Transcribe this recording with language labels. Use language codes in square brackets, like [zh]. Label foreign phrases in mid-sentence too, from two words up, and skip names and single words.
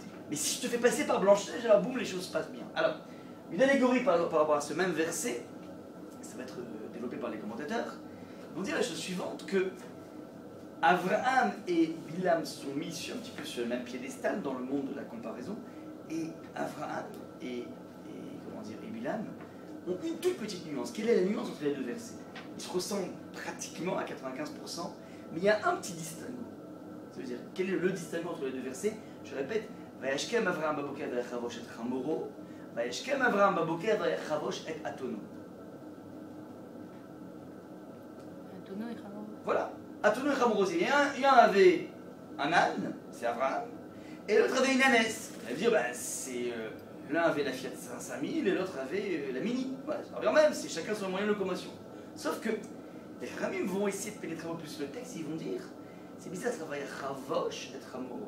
[fr] Mais si je te fais passer par Blanche-Neige, alors boum, les choses se passent bien. Alors, une allégorie par rapport à ce même verset, ça va être développé par les commentateurs, vont dire la chose suivante, que Abraham et Bilam sont mis un petit peu sur le même piédestal dans le monde de la comparaison, et Abraham et Bilam ont une toute petite nuance. Quelle est la nuance entre les deux versets? Ils se ressemblent pratiquement à 95%, mais il y a un petit distinguo. Ça veut dire, quel est le distinguo entre les deux versets? Je répète, [he] וישכם אברהם בבקר ויחבש את חמורו, וישכם אברהם בבקר ויחבש את אתנו. [fr] Atono et chamoro. Voilà, atono et chamoro. Il y en avait un âne, c'est Avraham, et l'autre avait une ânesse. Ça veut dire, c'est l'un avait la Fiat 5000 et l'autre avait la Mini. Voilà, ça revient même, c'est chacun son moyen de locomotion. Sauf que les Ramim vont essayer de pénétrer un peu plus le texte, ils vont dire, c'est bizarre, ça va Chavosh et Chamoro.